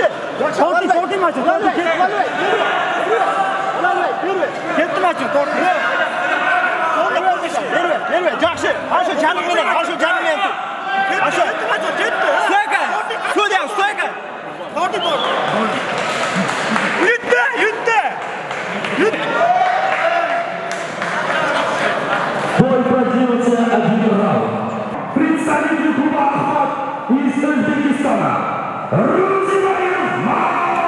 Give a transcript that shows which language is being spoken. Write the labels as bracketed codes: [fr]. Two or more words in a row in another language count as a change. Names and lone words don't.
[uz] Torting majun. Ketdi majun, torting. Berma. Yaxshi. Ashu janim bilan. Ashu. Ketdi. Stoyka. Stoyka. Torting. Yutdi. [ru] Бой продержится один раунд. Представитель клуба «Ахмат» из Узбекистана. Разрываем!